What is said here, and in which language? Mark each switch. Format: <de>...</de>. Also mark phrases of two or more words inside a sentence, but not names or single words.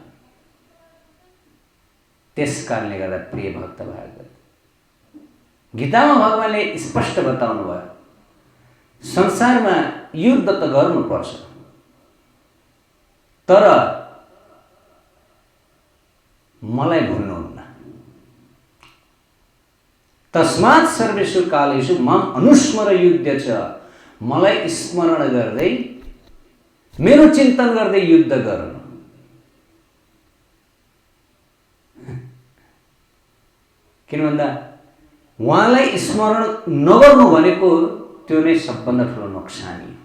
<ne>त्यस कारणले गर्दा प्रिय भक्त भाइहरू, गीतामा भगवानले स्पष्ट बताउनु भयो, संसारमा युद्ध त गर्नुपर्छ, तर मलाई भुल्नुहुन्न।</ne> <sa>तस्मात् सर्वेषु कालेषु माम अनुस्मर युद्ध च,</sa> <ne>मलाई स्मरण गर्दै, मेरो चिन्तन गर्दै युद्ध गर्नु। किन भन्दा उहाँलाई स्मरण नगर्नु भनेको त्यो नै सबभन्दा ठुलो नोक्सानी हो।</ne>